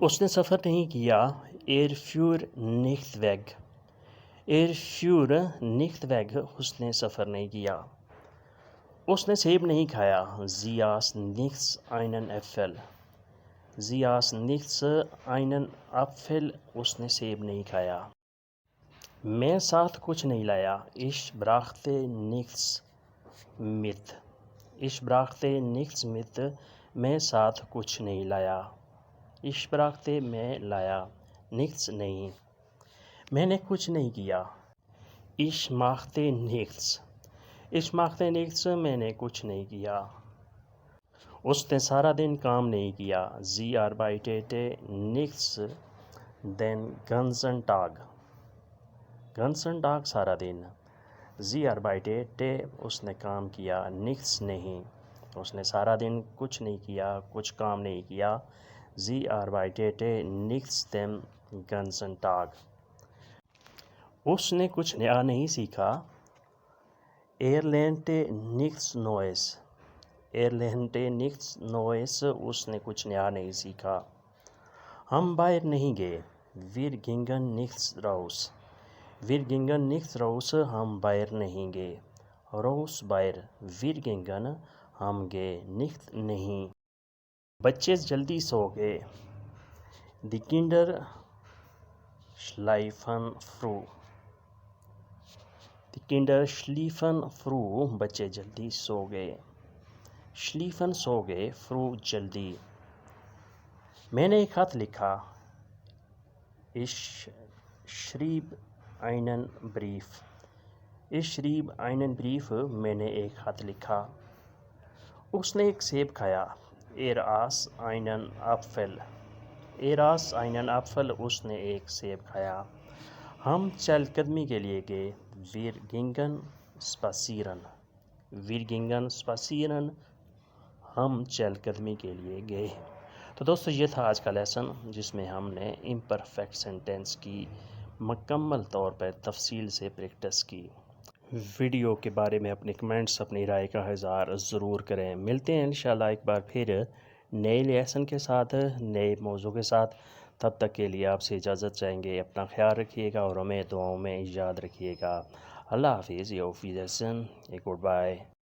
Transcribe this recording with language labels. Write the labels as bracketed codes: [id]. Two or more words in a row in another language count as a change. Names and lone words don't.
[ur] اس نے سفر نہیں کیا. [de] Er fuhr nicht weg. Er fuhr nicht weg, [ur] اس نے سفر نہیں کیا. اس نے سیب نہیں کھایا. [de] Sie aß nichts einen Apfel. Sie aß nichts einen Apfel, [ur] اس نے سیب نہیں کھایا. میں ساتھ کچھ نہیں لایا. [de] Ich brachte nichts mit. Ich brachte nichts mit, [ur] میں ساتھ کچھ نہیں لایا. [de] Ich brachte [ur] میں لایا, nichts نہیں. میں نے کچھ نہیں کیا. [de] Ich machte nichts. Ich machte nichts, [ur] میں نے کچھ نہیں کیا. اس نے سارا دن کام نہیں کیا. [de] Sie arbeitete nichts den ganzen Tag. ganzen Tag [ur] سارا دن. [de] Sie arbeitete [ur] اس نے کام کیا. nichts نہیں, اس نے سارا دن کچھ نہیں کیا, کچھ کام نہیں کیا. [de] Sie arbeitete nichts den ganzen Tag. [ur] اس نے کچھ نیا نہیں سیکھا. [de] Er lernte nichts Neues. Er lernte nichts Neues, [ur] اس نے کچھ نیا نہیں سیکھا. ہم باہر نہیں گئے. [de] Wir gingen nichts raus. Wir gingen nichts raus, [ur] ہم باہر نہیں گئے. raus باہر. [de] Wir gingen [ur] ہم گئے. nicht نہیں. بچے جلدی سو گئے. [de] Die Kinder schlafen früh. Die Kinder schliefen früh, [ur] بچے جلدی سو گئے. Schliefen سو گئے, früh جلدی. میں نے ایک خط لکھا. [de] Ich schrieb einen Brief. Ich schrieb einen Brief, [ur] میں نے ایک خط لکھا. اس نے ایک سیب کھایا. [de] aß einen Apfel. aß einen Apfel, [ur] اس نے ایک سیب کھایا. ہم چہل قدمی کے لیے گئے. [de] Wir gingen spazieren. Wir gingen spazieren, [ur] ہم چہل قدمی کے لیے گئے. تو دوستو یہ تھا آج کا لیسن جس میں ہم نے امپرفیکٹ سینٹینس کی مکمل طور پر تفصیل سے پریکٹس کی. ویڈیو کے بارے میں اپنے کمنٹس، اپنی رائے کا اظہار ضرور کریں. ملتے ہیں انشاءاللہ ایک بار پھر نئے لیسن کے ساتھ، نئے موضوع کے ساتھ. تب تک کے لیے آپ سے اجازت چاہیں گے. اپنا خیال رکھیے گا اور ہمیں دعاؤں میں یاد رکھیے گا. اللہ حافظ. [de] Auf Wiedersehen. Goodbye.